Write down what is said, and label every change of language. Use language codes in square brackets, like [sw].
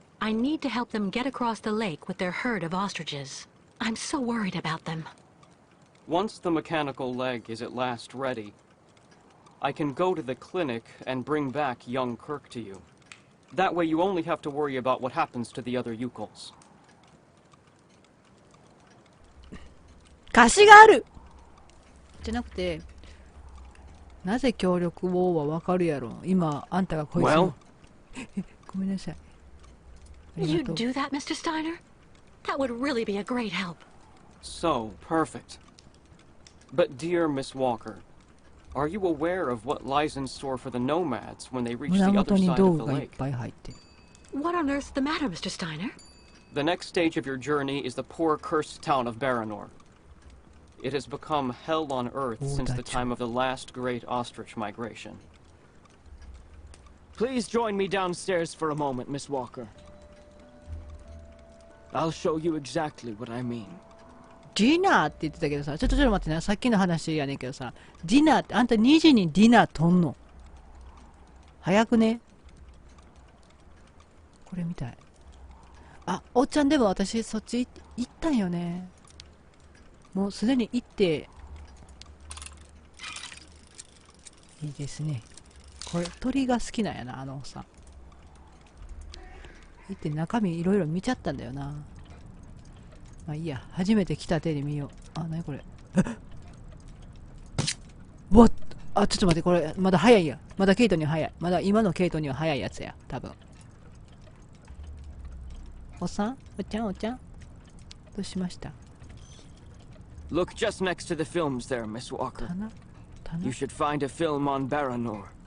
[en] I need to help them get across the lake with their herd of ostriches. I'm so worried about them. Once the mechanical leg is at last ready, I can go to the clinic and bring back young Kirk to you. That way you only have to worry about what happens to the other Yukels. [ja] 貸しがあるじゃなくて、なぜ協力をはわかるやろ。今、あんたがこいつの。ごめんなさい。 [en] You'd do that, Mr. Steiner? That would really be a great help. So, perfect. But dear Miss Walker, are you aware of what lies in store for the nomads when they reach the other side of the lake? What on earth's the matter, Mr. Steiner? The next stage of your journey is the poor cursed town of Baranor. It has become hell on earth since the time of the last great ostrich migration. Please join me downstairs for a moment, Miss Walker. I'll show you exactly what I mean. [ja] ディナーって言ってたけどさ、ちょっと待ってね、さっきの話やねんけどさ、ディナーって、あんた2時にディナーとんの早くね。これみたい。おっちゃんでも私そっち行ったんよね。もうすでに行って、いいですね。これ鳥が好きなんやな、あのおっさん。行って中身いろいろ見ちゃったんだよな。まあいいや、初めて来た手で見よう。なにこれ。わっ、ちょっと待って、これまだ早いや。まだケイトには早い。まだ今のケイトには早いやつや、多分。おっさん、おっちゃん、どうしました？ [en] Look just next to the films there, Miss Walker. You should find a film on Baranor.